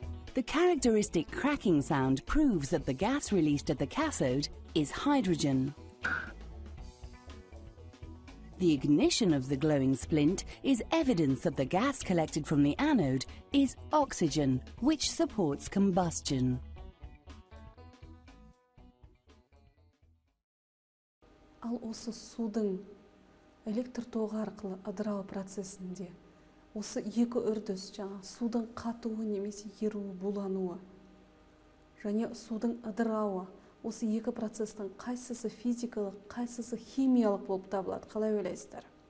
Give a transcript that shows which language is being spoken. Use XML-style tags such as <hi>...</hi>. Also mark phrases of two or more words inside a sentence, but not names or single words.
<en>The characteristic cracking sound proves that the gas released at the cathode is hydrogen. The ignition of the glowing splint is evidence that the gas collected from the anode is oxygen, which supports combustion.</en> <kk>Ал осы судың электр тоғы арқылы ыдырау процесінде осы екі үрдіс, жаңа судың қатуы немесе еруі, булануы және судың ыдырауы, осы екі процестің қайсысы физикалық, қайсысы химиялық болып табылады, қалай ойлайсыздар?</kk>